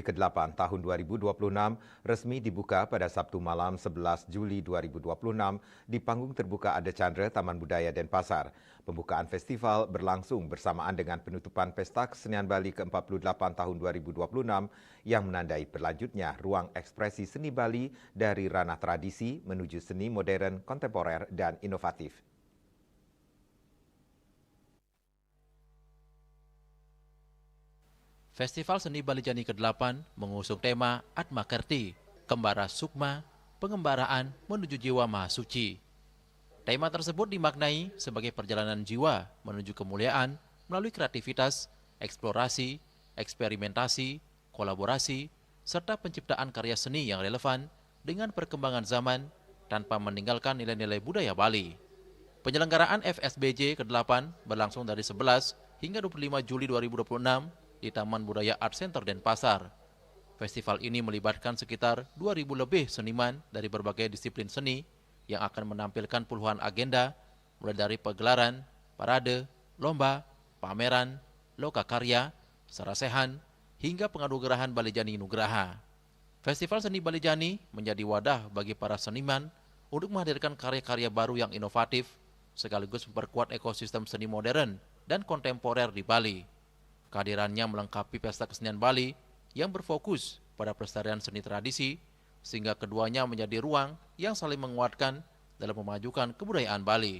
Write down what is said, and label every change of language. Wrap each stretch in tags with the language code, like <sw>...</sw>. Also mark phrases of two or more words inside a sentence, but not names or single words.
<id>ke-8 tahun 2026 resmi dibuka pada Sabtu malam 11 Juli 2026 di panggung terbuka Ada Chandra, Taman Budaya Denpasar. Pembukaan festival berlangsung bersamaan dengan penutupan Pesta Kesenian Bali ke-48 tahun 2026 yang menandai berlanjutnya ruang ekspresi seni Bali dari ranah tradisi menuju seni modern, kontemporer, dan inovatif. Festival Seni Bali Jani ke-8 mengusung tema Atma Kerti, Kembara Sukma, Pengembaraan Menuju Jiwa Maha Suci. Tema tersebut dimaknai sebagai perjalanan jiwa menuju kemuliaan melalui kreativitas, eksplorasi, eksperimentasi, kolaborasi, serta penciptaan karya seni yang relevan dengan perkembangan zaman tanpa meninggalkan nilai-nilai budaya Bali. Penyelenggaraan FSBJ ke-8 berlangsung dari 11 hingga 25 Juli 2026 di Taman Budaya Art Center Denpasar. Festival ini melibatkan sekitar 2.000 lebih seniman dari berbagai disiplin seni yang akan menampilkan puluhan agenda, mulai dari pagelaran, parade, lomba, pameran, lokakarya, sarasehan, hingga penganugerahan Balijani Nugraha. Festival Seni Balijani menjadi wadah bagi para seniman untuk menghadirkan karya-karya baru yang inovatif, sekaligus memperkuat ekosistem seni modern dan kontemporer di Bali. Kehadirannya melengkapi Pesta Kesenian Bali yang berfokus pada pelestarian seni tradisi, sehingga keduanya menjadi ruang yang saling menguatkan dalam memajukan kebudayaan Bali.</id>